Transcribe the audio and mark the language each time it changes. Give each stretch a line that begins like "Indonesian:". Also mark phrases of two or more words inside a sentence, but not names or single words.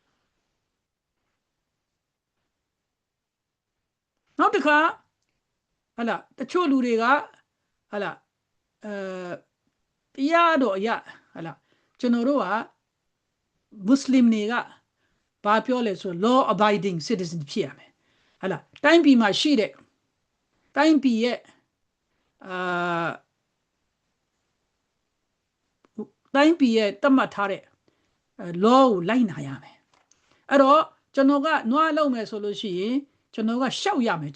Burmese: နောက်တစ်ခါဟာလားတချို့လူတွေကဟာလားတရားတော်အရာဟာလားကျွန်တော်တို့ကမွတ်စလင်တွေကဘာပြောလဲဆို
English: law abiding citizen
Burmese: ဖြစ်ရမယ်ဟာလားတိုင်းပြည်မှာရှိတဲ့တိုင်းပြည်ရဲ့ တိုင်းပြည်ရဲ့တတ်မှတ်ထားတဲ့ law ကိုလိုက်နာရမယ်အဲ့တော့ကျွန်တော်ကနွားလုံးမယ်ဆိုလို့ရှိရင်ကျွန်တော်ကရှောက်ရမယ်